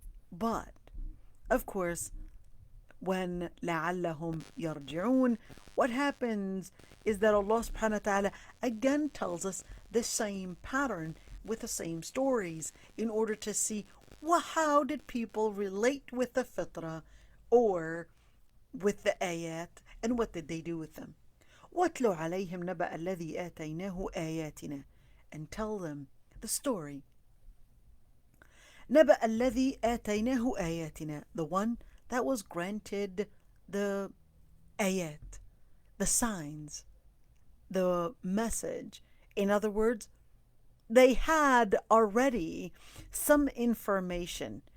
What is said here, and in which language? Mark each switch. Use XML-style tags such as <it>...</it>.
<en>But of course, when</en> <ar>لعلهم يرجعون,</ar> <en>what happens is that Allah subhanahu wa ta'ala again tells us the same pattern with the same stories in order to see, well, how did people relate with the fitrah or with the ayat, and what did they do with them.</en> <ar>وَاتْلُ عَلَيْهِمْ نَبَأَ الَّذِي آتَيْنَاهُ آيَاتِنَا,</ar> <en>and tell them the story.</en> <ar>نَبَأَ الَّذِي آتَيْنَاهُ آيَاتِنَا,</ar> <en>the one that was granted the ayat, the signs, the message. In other words, they had already some information.</en>